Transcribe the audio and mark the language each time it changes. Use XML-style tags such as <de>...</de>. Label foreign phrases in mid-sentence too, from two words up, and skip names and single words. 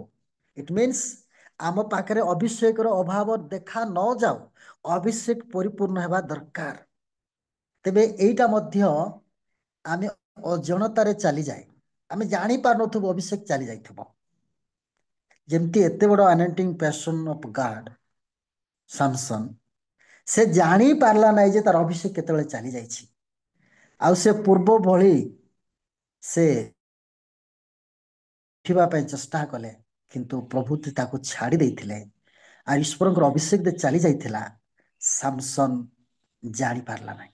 <en>it means</en> <or>ଆମ ପାଖରେ ଅଭିଷେକର ଅଭାବ ଦେଖା ନ ଯାଉ, ଅଭିଷେକ ପରିପୂର୍ଣ୍ଣ ହେବା ଦରକାର। ତେବେ ଏଇଟା ମଧ୍ୟ ଆମେ ଅଜାଣତାରେ ଚାଲିଯାଏ, ଆମେ ଜାଣିପାରୁନଥିବୁ ଅଭିଷେକ ଚାଲି ଯାଇଥିବ। ଯେମିତି ଏତେ ବଡ଼</or> <en>anointing passion of God</en> <or>ସାମସନ, ସେ ଜାଣି ପାରିଲା ନାହିଁ ଯେ ତାର ଅଭିଷେକ କେତେବେଳେ ଚାଲି ଯାଇଛି। ଆଉ ସେ ପୂର୍ବ ଭଳି ସେ ଉଠିବା ପାଇଁ ଚେଷ୍ଟା କଲେ, କିନ୍ତୁ ପ୍ରଭୁ ତାକୁ ଛାଡ଼ି ଦେଇଥିଲେ। ଆଉ ଈଶ୍ୱରଙ୍କର ଅଭିଷେକ ଚାଲି ଯାଇଥିଲା, ସାମସନ ଜାଣିପାରିଲା ନାହିଁ।</or>